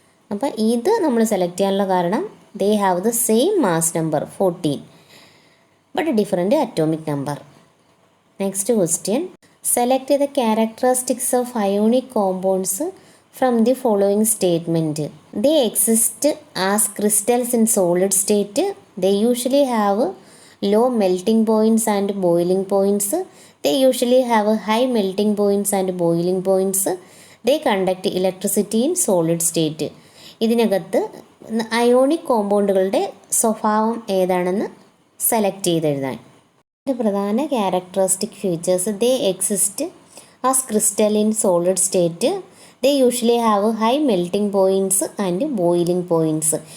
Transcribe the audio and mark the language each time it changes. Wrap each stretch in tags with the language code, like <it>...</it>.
<ml>അപ്പോൾ ഇത് നമ്മൾ സെലക്ട് ചെയ്യാനുള്ള കാരണം</ml> <en>They have the same mass number 14 but different atomic number. Next question select the characteristics of ionic compounds from the following statement. They exist as crystals in solid state. They usually have low melting points and boiling points. They usually have high melting points and boiling points. They conduct electricity in solid state.</en> <ml>ഇതിനകത്ത് ionic കോമ്പൗണ്ടുകളുടെ സ്വഭാവം ഏതാണെന്ന് select ചെയ്തെഴുതാൻ. ഇതിൻ്റെ പ്രധാന</ml> <en>Characteristic features they exist as crystal in solid state. They usually have high melting points and boiling points.</en>